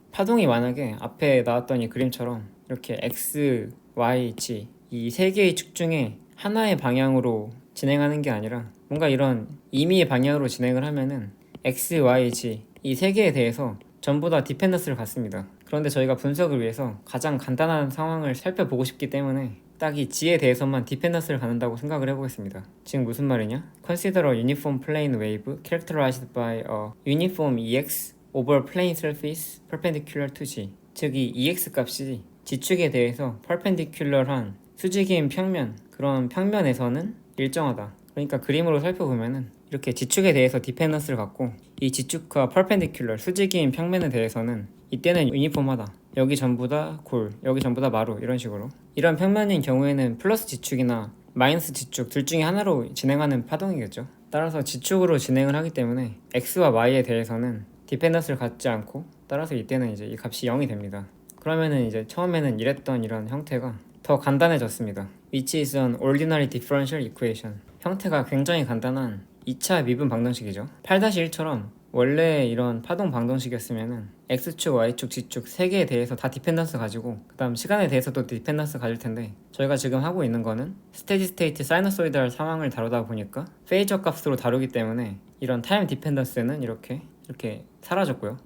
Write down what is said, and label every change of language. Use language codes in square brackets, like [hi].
[ko] 파동이 만약에 앞에 나왔던 이 그림처럼 이렇게 X, Y, G 이 세 개의 축 중에 하나의 방향으로 진행하는 게 아니라 뭔가 이런 임의의 방향으로 진행을 하면은 X, Y, G 이 세 개에 대해서 전부 다 디펜던스를 갖습니다. 그런데 저희가 분석을 위해서 가장 간단한 상황을 살펴보고 싶기 때문에 딱 이 G에 대해서만 디펜던스를 갖는다고 생각을 해보겠습니다. 지금 무슨 말이냐? [en] Consider a uniform plane wave characterized by a uniform EX over plane surface perpendicular to G. [ko] 즉 이 EX 값이 G축에 대해서 perpendicular한 수직인 평면, 그런 평면에서는 일정하다. 그러니까 그림으로 살펴보면은 이렇게 G축에 대해서 디펜던스를 갖고 이 G축과 perpendicular 수직인 평면에 대해서는 이때는 유니폼하다. 여기 전부 다 골, 여기 전부 다 마루 이런 식으로 이런 평면인 경우에는 플러스 G축이나 마이너스 G축 둘 중에 하나로 진행하는 파동이겠죠. 따라서 G축으로 진행을 하기 때문에 X와 Y에 대해서는 디펜던스를 갖지 않고 따라서 이때는 이제 이 값이 0이 됩니다. 그러면은 이제 처음에는 이랬던 이런 형태가 더 간단해졌습니다. [en] Which is an ordinary differential equation. [ko] 형태가 굉장히 간단한 2차 미분 방정식이죠. 8-1처럼 원래 이런 파동 방정식이었으면은 X축, Y축, G축 3개에 대해서 다 디펜던스 가지고 그 다음 시간에 대해서도 디펜던스 가질 텐데 저희가 지금 하고 있는 거는 스테디 스테이트 사이너소이달 상황을 다루다 보니까 페이저 값으로 다루기 때문에 이런 타임 디펜던스는 이렇게 사라졌고요.